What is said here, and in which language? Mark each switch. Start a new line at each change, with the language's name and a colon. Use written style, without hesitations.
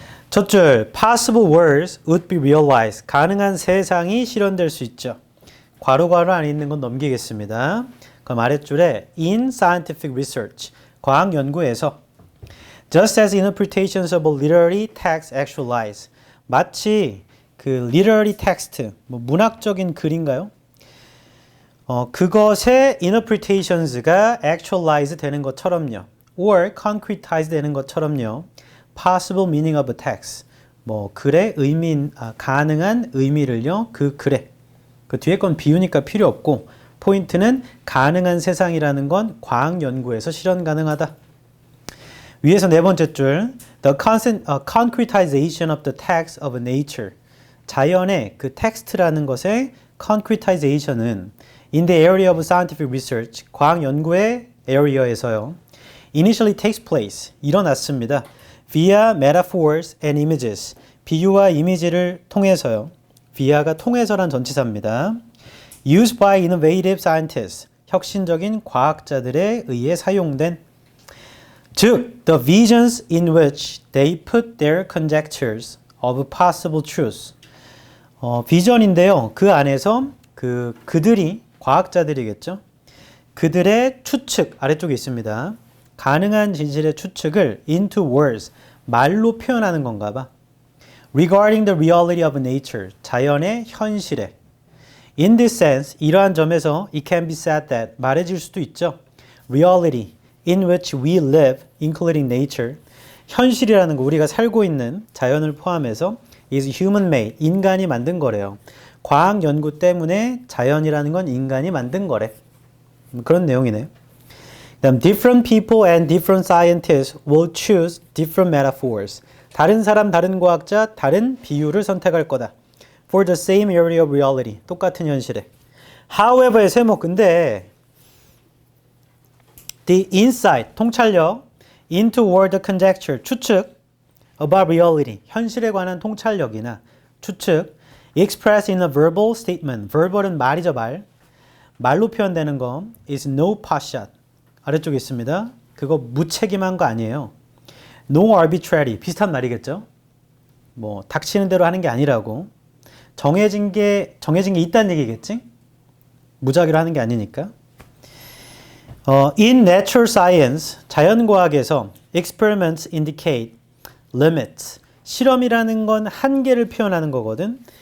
Korean: 첫 줄
English: possible worlds would be realized.
Korean: 가능한 세상이 실현될 수 있죠. 괄호 안에 있는 건 넘기겠습니다. 그럼 아랫줄에
English: in scientific research.
Korean: 과학 연구에서
English: just as interpretations of a literary text actualize.
Korean: 마치 그
English: literary text,
Korean: 뭐 문학적인 글인가요? 그것의 interpretations가 actualize 되는 것처럼요.
English: or concretize
Korean: 되는 것처럼요.
English: possible meaning of a text.
Korean: 뭐 글의 가능한 의미를요. 그 글에. 그 뒤에 건 비유니까 필요 없고 포인트는 가능한 세상이라는 건 과학 연구에서 실현 가능하다. 위에서 네 번째 줄
English: the concretization of the text of nature.
Korean: 자연의 그 텍스트라는 것의 concretization은
English: in the area of scientific research,
Korean: 과학 연구의 area에서요.
English: initially takes place,
Korean: 일어났습니다.
English: via metaphors and images,
Korean: 비유와 이미지를 통해서요. via가 통해서란 전치사입니다.
English: used by innovative scientists,
Korean: 혁신적인 과학자들에 의해 사용된 즉,
English: the visions in which they put their conjectures of possible truths.
Korean: 비전인데요. 그 안에서 그들이 과학자들이겠죠. 그들의 추측 아래쪽에 있습니다. 가능한 진실의 추측을
English: into words
Korean: 말로 표현하는 건가 봐.
English: regarding the reality of nature
Korean: 자연의 현실에.
English: In this sense
Korean: 이러한 점에서
English: it can be said that
Korean: 말해질 수도 있죠.
English: reality in which we live including nature
Korean: 현실이라는 거 우리가 살고 있는 자연을 포함해서
English: is human made
Korean: 인간이 만든 거래요. 과학 연구 때문에 자연이라는 건 인간이 만든 거래. 그런 내용이네요.
English: 그다음 different people and different scientists will choose different metaphors.
Korean: 다른 사람, 다른 과학자, 다른 비유를 선택할 거다.
English: For the same area of reality.
Korean: 똑같은 현실에. However의 세목.
English: 근데 the insight, 통찰력 into word conjecture, 추측 about reality,
Korean: 현실에 관한 통찰력이나 추측
English: expressed in a verbal statement.
Korean: verbal은 말이죠, 말. 말로 표현되는 거
English: is no potshot.
Korean: 아래쪽에 있습니다. 그거 무책임한 거 아니에요.
English: No arbitrary.
Korean: 비슷한 말이겠죠? 뭐 닥치는 대로 하는 게 아니라고. 정해진 게 있다는 얘기겠지? 무작위로 하는 게 아니니까.
English: In natural science,
Korean: 자연과학에서
English: experiments indicate limits.
Korean: 실험이라는 건 한계를 표현하는 거거든.